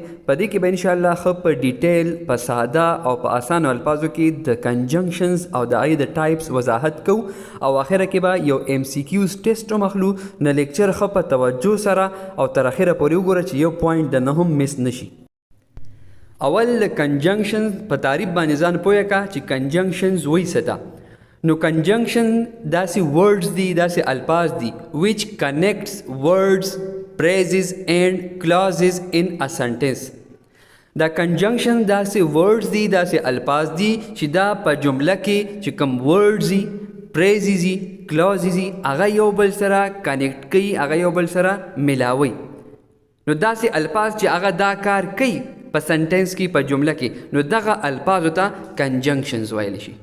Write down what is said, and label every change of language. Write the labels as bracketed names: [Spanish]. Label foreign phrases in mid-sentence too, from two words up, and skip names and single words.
[Pashto] په دې کې به انشاءالله ښه په ډیټیل په ساده او په اسانو الفاظو کې د کنجنکشنز او د هغې د ټایپس وضاحت کوو او اخره کې به یو [English] MCQs test [Pashto] هم اخلو. نو لیکچر ښه په توجه سره او تر اخره پورې وګوره چې یو پوینټ د نه هم مس نشي. اول د کنجنکشنز په تعریف باندې ځان پوهه کا چې کنجنکشنز وایي څه ته. نو کنجنکشن داسې ورډز دي، داسې الفاظ دي [English] which connects words, phrases and clauses in a sentence. [Pashto] دا کنجنکشن داسې ورډز دي، داسې الفاظ دي چې دا په جمله کې چې کوم ورډز دي، phrases دي، clauses دي، هغه یو بل سره کنیکټ کوي، هغه یو بل سره ملاوي. نو داسې الفاظ چې هغه دا کار کوي په سنټنس کې، په جمله کې، نو دغه الفاظو ته کنجنکشنز ویلی شي.